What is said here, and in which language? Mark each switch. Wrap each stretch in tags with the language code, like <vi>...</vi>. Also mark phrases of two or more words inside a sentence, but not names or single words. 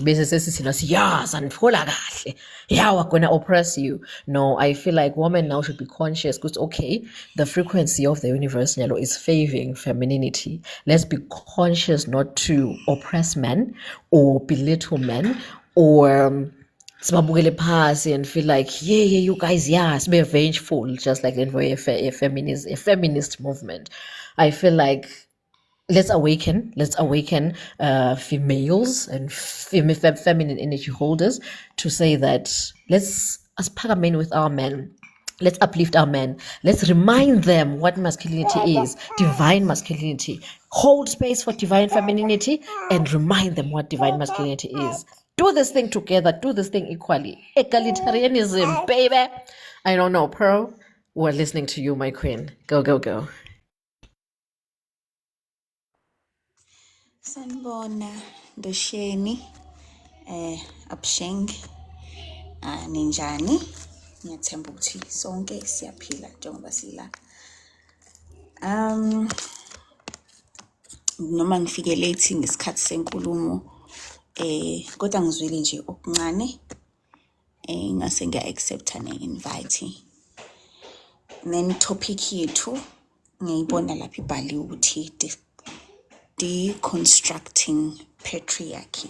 <en>Basically, yes, and yeah, we're gonna oppress you. No, I feel like women now should be conscious because okay, the frequency of the universe is favoring femininity. Let's be conscious not to oppress men or belittle men or</en> <zu>sibabukele phasi</zu> <en>and feel like yeah you guys be vengeful, just like in a feminist movement. I feel like let's awaken females and feminine energy holders to say that let's as men with our men, let's uplift our men. Let's remind them what masculinity is, divine masculinity. Hold space for divine femininity and remind them what divine masculinity is. Do this thing together. Do this thing equally. Egalitarianism, baby. I don't know, Pearl. We're listening to you, my queen. Go, go, go.</en> <zu>Sanibona Ndosheni Absheng ninjani ngiyathemba ukuthi sonke siyaphila njengoba sila noma ngifike late ngesikhathi senkulumo kodwa ngizwile nje okuncane ngase ngiya accepta ne-invite</zu> <en>then topic</en> <zu>yethu ngiyibona lapha ibhaliwe ukuthi</zu> <en>deconstructing patriarchy.</en>